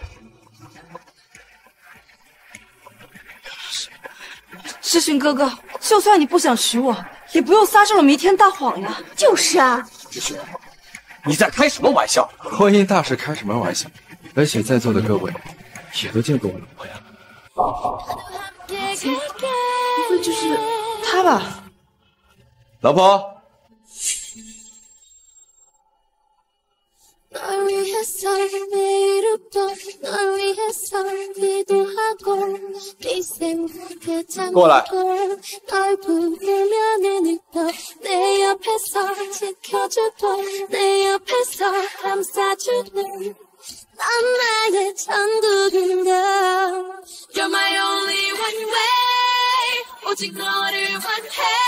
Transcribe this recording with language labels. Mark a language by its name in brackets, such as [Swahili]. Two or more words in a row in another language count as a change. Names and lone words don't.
[Chinese] 世勋哥哥，就算你不想娶我，也不用撒这种弥天大谎呀！就是啊，志勋，你在开什么玩笑？婚姻大事开什么玩笑？而且在座的各位也都见过我老婆呀。不会就是他吧？老婆。 [Korean] 널 위해서 위로도 널 위해서 기도하고 네 생각에 잠들어 널 부르면은 또 내 옆에서 지켜주고 내 옆에서 감싸주는 난 나의 천국인가 [English] You're my only one way [Korean] 오직 너를 원해